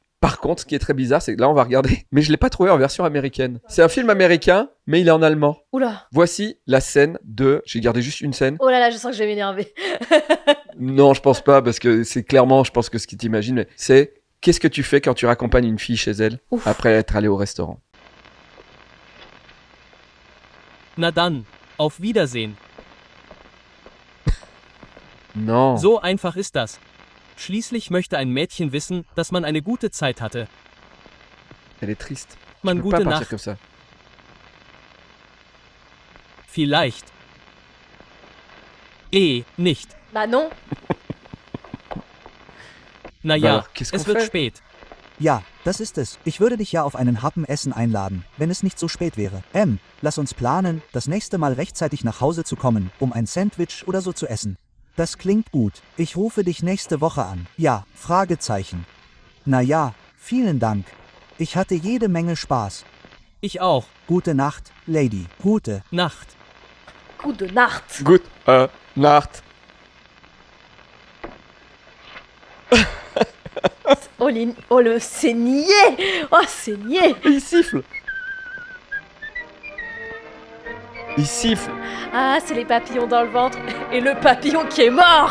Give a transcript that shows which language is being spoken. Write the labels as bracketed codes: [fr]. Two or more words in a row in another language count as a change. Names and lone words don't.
[fr] Par contre, ce qui est très bizarre, c'est que là, on va regarder, mais je ne l'ai pas trouvé en version américaine. C'est un film américain, mais il est en allemand. Oula. Voici la scène de... J'ai gardé juste une scène. Oh là là, je sens que je vais m'énerver. Non, je pense pas, parce que c'est clairement, je pense que ce que tu imagines, c'est qu'est-ce que tu fais quand tu raccompagnes une fille chez elle après être allé au restaurant? [de] Na dann, auf Wiedersehen. [fr] Non. [de] So einfach ist das. Schließlich möchte ein Mädchen wissen, dass man eine gute Zeit hatte. [fr] Elle est triste. [de] Man [fr] Tu peux pas [de] gute [fr] partir [de] Nacht. [fr] comme ça. [de] Vielleicht. Nicht. [fr] Bah non. [de] Na [fr] Bah [de] ja, [fr] alors, qu'est-ce qu'on [de] es wird [fr] fait? [de] spät. Ja, das ist es. Ich würde dich ja auf einen Happen Essen einladen, wenn es nicht so spät wäre. Lass uns planen, das nächste Mal rechtzeitig nach Hause zu kommen, um ein Sandwich oder so zu essen. Das klingt gut. Ich rufe dich nächste Woche an. Ja, Fragezeichen. Na ja, vielen Dank. Ich hatte jede Menge Spaß. Ich auch. Gute Nacht, Lady. Gute Nacht. Gute Nacht. Good Nacht. [fr] C'est niais. Oh, c'est niais. Et il siffle. Il siffle. Ah, c'est les papillons dans le ventre et le papillon qui est mort.